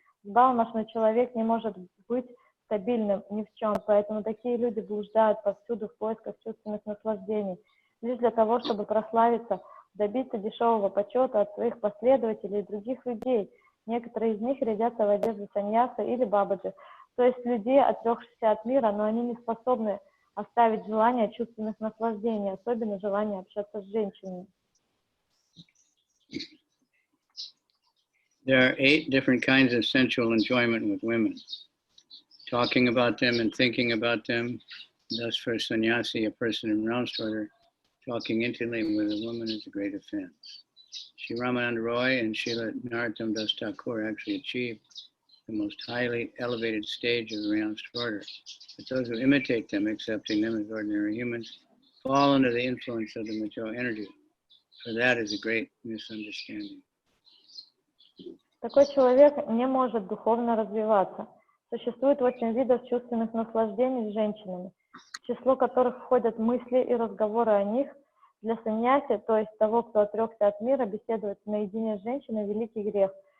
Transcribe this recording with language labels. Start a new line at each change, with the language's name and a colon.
Russian: Сбалмошный человек не может быть стабильным ни в чем, поэтому такие люди блуждают повсюду в поисках чувственных наслаждений, лишь для того, чтобы прославиться, добиться дешевого почета от своих последователей и других людей. Некоторые из них рядятся в одежде саньяса или бабаджи, то есть людей, отрекшихся от мира, но они не способны оставить желание чувственных наслаждений, особенно желание общаться с женщинами.
English: There are 8 different kinds of sensual enjoyment with women. Talking about them and thinking about them. Thus, for a sannyasi, a person in renounced order, talking intimately with a woman is a great offense. Shri Ramananda Roy and Srila Narottam Das Thakur actually achieved the most highly elevated stage of the renounced order. But those who imitate them, accepting them as ordinary humans, fall under the influence of the material energy. For that is a great misunderstanding.
Russian: Такой человек не может духовно развиваться. Существует 8 видов чувственных наслаждений с женщинами, в число которых входят мысли и разговоры о них. Для саньяси, то есть того, кто отрекся от мира, беседовать наедине с женщиной – великий грех.